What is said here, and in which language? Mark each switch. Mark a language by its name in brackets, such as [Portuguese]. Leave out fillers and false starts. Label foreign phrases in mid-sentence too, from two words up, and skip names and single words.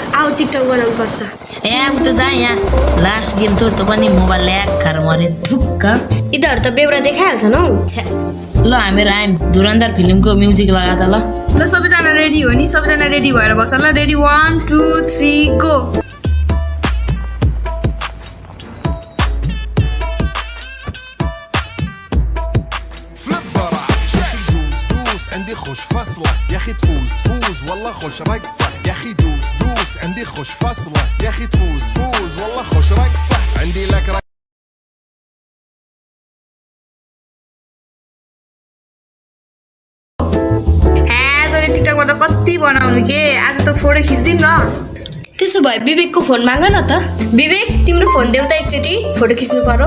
[Nepali] आऊ टिकटक बनाउनु पर्छ। उता जा यहाँ। [English] last game [Nepali] त पनि मोबाइल ल्याक खाएर मरे थुक्क। यिनीहरू त बेउरा देखाइहाल्छन् हौ। ल हामीहरू आयौँ। धुरन्धर फिल्मको म्युजिक लगा त ल। सबैजना रेडी हो नि? सबैजना रेडी भएर बस ल। [English] ready 1 2 3 go. [Arabic] عندي خوش فصلة يا اخي تفوز والله خوش رقصة يا اخي دوس عندي خوش فصلة يا اخي تفوز والله خوش رقصة عندي لك [Nepali] आजले टिकटकबाट कति बनाउनु के। आज त फोटो खिच्दिउँ न। त्यसो भए विवेकको फोन माग न त। विवेक, तिम्रो फोन देऊ त एकचोटि, फोटो खिच्नु पर्यो।